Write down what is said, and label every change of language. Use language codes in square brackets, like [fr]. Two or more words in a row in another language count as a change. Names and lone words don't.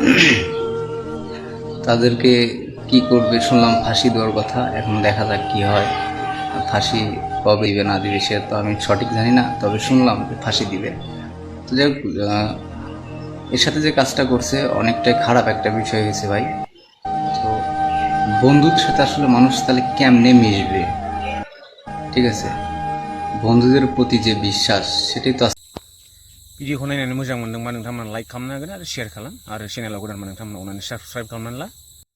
[bn] তাদেরকে কি করবে শুনলাম ফাঁসি দেওয়ার কথা এখন দেখা যাক কি হয় ফাঁসি কবে দিবে না দিবে সে তো আমি সঠিক জানি না তবে শুনলাম যে ফাঁসি দিবে তো যাই হোক এর সাথে যে কাজটা করছে অনেকটাই খারাপ একটা বিষয় হয়েছে ভাই তো বন্ধুদের সাথে আসলে মানুষ তাহলে কেমনে মিশবে ঠিক আছে বন্ধুদের প্রতি যে বিশ্বাস সেটাই তো [brx] भिडिअखौ नायनानै मोजां मोनदोंबा नोंथांमोना लाइक खालामनो हागोन आरो शेयार खालाम आरो चेनेलाव गोदानबा नोंथांमोना अननानै साबस्क्राइब खालामनानै ला